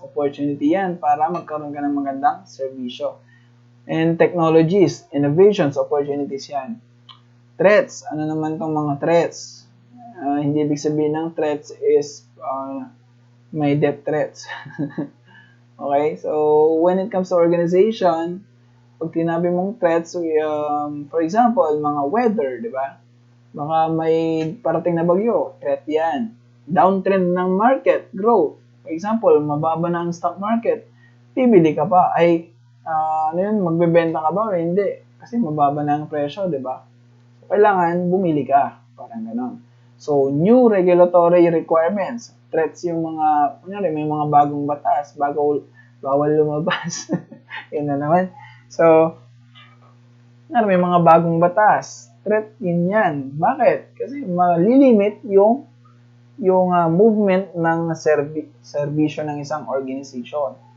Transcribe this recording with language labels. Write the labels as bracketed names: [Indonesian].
[Filipino] Opportunity yan para magkaroon ka ng magandang servisyo. [English] And technologies, innovations, opportunities yan. Threats. [Filipino] Ano naman tong mga threats? Hindi ibig sabihin ng threats is may death threats. [English] Okay? So, when it comes to organization, [Filipino] pag tinabi mong threats, [English] for example, [Filipino] mga weather, di ba? Baka may parating na bagyo, threat yan. [English] Downtrend ng market, growth. [Filipino] For example, mababa na ang stock market, bibili ka pa. Magbebenta ka ba o hindi? Kasi mababa na ang presyo, di ba? So, kailangan bumili ka. Parang ganon. [English] So, new regulatory requirements. [Filipino] Threats yung mga, kunyari, may mga bagong batas, bawal lumabas. Yun na naman. So, may mga bagong batas. Threat yun yan. Bakit? Kasi malilimit yung movement ng serbisyo ng isang organization.